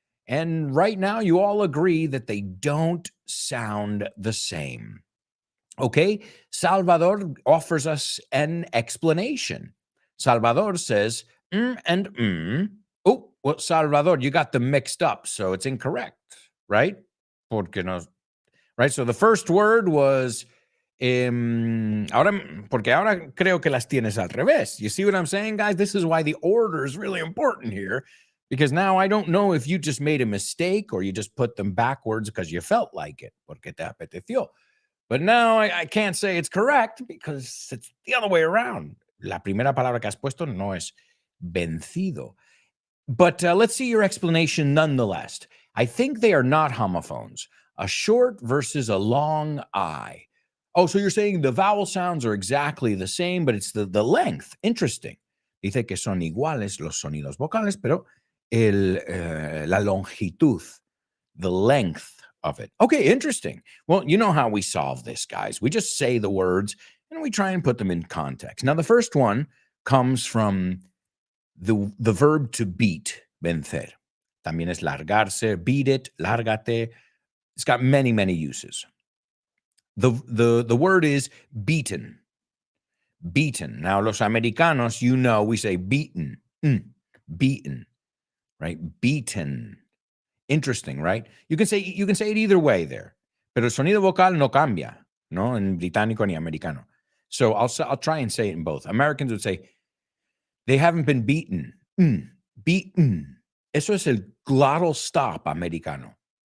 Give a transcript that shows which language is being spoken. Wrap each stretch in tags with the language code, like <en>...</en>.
<en>And right now, you all agree that they don't sound the same. Okay, Salvador offers us an explanation. Salvador says, and. Oh, well, Salvador, you got them mixed up, so it's incorrect, right?</en> <es>Porque no, right?</es> <en>So the first word was,</en> <es>porque ahora creo que las tienes al revés.</es> <en>You see what I'm saying, guys? This is why the order is really important here. Because now I don't know if you just made a mistake or you just put them backwards because you felt like it,</en> <es>porque te apeteció.</es> <en>But now I can't say it's correct because it's the other way around.</en> <es>La primera palabra que has puesto no es vencido.</es> <en>But let's see your explanation nonetheless. I think they are not homophones. A short versus a long I. Oh, so you're saying the vowel sounds are exactly the same, but it's the length. Interesting.</en> <es>Dice que son iguales los sonidos vocales, pero la longitud,</es> <en>the length of it. Okay, interesting. Well, you know how we solve this, guys. We just say the words and we try and put them in context. Now, the first one comes from the verb to beat, vencer.</en> <es>También es largarse,</es> <en>beat it,</en> <es>lárgate.</es> <en>It's got many, many uses. The word is beaten. Beaten. Now,</en> <es>los americanos,</es> <en>you know, we say beaten. Beaten. Right? Beaten. Interesting, right? You can say it either way there.</en> <es>Pero el sonido vocal no cambia, no? En británico ni americano.</es> <en>So I'll try and say it in both. Americans would say, they haven't been beaten. Beaten.</en> <es>Eso es el glottal stop americano.</es>